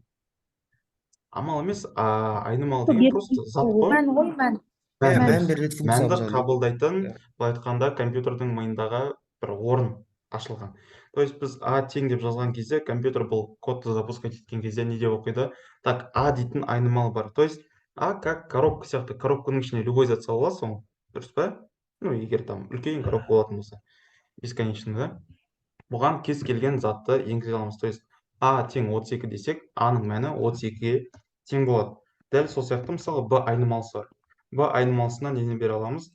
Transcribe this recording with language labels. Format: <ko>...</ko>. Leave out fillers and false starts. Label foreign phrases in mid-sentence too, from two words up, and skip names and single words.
<kk>амал емес, айнымалы деген просто зат қой. Мән ғой, мән. Иә, Мән. мән берілетін функция Мәнді мысалы. қабылдайтын, Иә. былай айтқанда компьютердің миындағы бір орын ашылған.</kk> <ru>То есть</ru> <kk>біз а тең деп жазған кезде компьютер бұл кодты запускать еткен кезде не деп оқиды? Так, а дейтін айнымалы бар.</kk> <ru>То есть</ru> <kk>а</kk> <ru>как коробка</ru> <kk>сияқты. Коробканың ішіне любой зат сала аласың ғой. Дұрыс па? Ну, егер там үлкен коробка болатын болса.</kk> <ru>Бесконечно, да?</ru> <kk>Бұған кез келген затты енгізе аламыз.</kk> <ru>То есть</ru> <kk>а тең 32 десек, аның мәні 32-ге тең болады. Дәл сол сияқты мысалы б айнымалысы бар. Б айнымалысына нені бере аламыз?</kk>